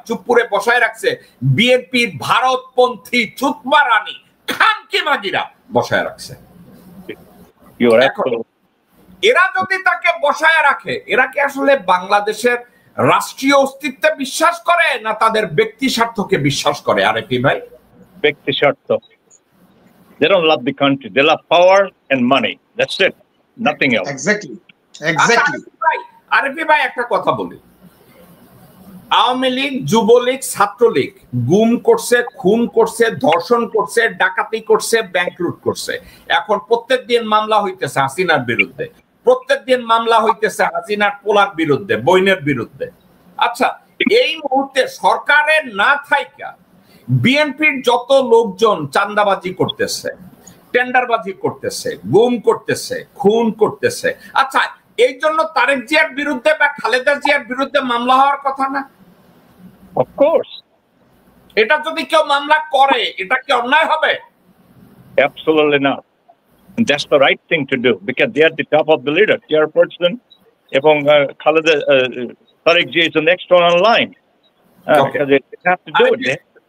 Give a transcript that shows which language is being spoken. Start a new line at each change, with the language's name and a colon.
Bangla: চুপ্পুরে বসায় রাখছে বিএনপির ভারতপন্থী চুতমা রানী খানকি মাগিরা বসায় রাখছে। এরা যদি তাকে বসায় রাখে, এরা কি আসলে বাংলাদেশের রাষ্ট্রীয় অস্তিত্বে বিশ্বাস করে না তাদের ব্যক্তি স্বার্থকে বিশ্বাস করে? আরেফি ভাই, ব্যক্তি স্বার্থ।
English: They don't love the country. They love power and money. That's it. Nothing else. Exactly.
Bangla: Arefi ভাই, একটা কথা বলি, আওয়ামী লীগ, যুবলীগ, ছাত্রলীগ গুম করছে, খুন করছে, ধর্ষণ করছে, ডাকাতি করছে, ব্যাংক লুট করছে। এখন প্রত্যেকদিন মামলা হইতেছে হাসিনার বিরুদ্ধে, প্রত্যেকদিন মামলা হইতেছে হাসিনার পোলার বিরুদ্ধে, বইনের বিরুদ্ধে। আচ্ছা, এই মুহূর্তে সরকারের না থাইকা বিএনপির যত লোকজন চাঁদাবাজি করতেছে, টেন্ডারবাজি করতেছে, গুম করতেছে, খুন করতেছে, আচ্ছা, এই জন্য তারেক জিয়ার বিরুদ্ধে বা খালেদা জিয়ার বিরুদ্ধে মামলা হওয়ার কথা না?
English: Of course.
Bangla: এটা যদি কেউ মামলা করে, এটা কি অন্যায় হবে?
English: Absolutely not. And that's the right thing to do because they are the top of the leader, chairperson, এবং Khaleda Tarique Zia is the next one on line. Because they have to do it.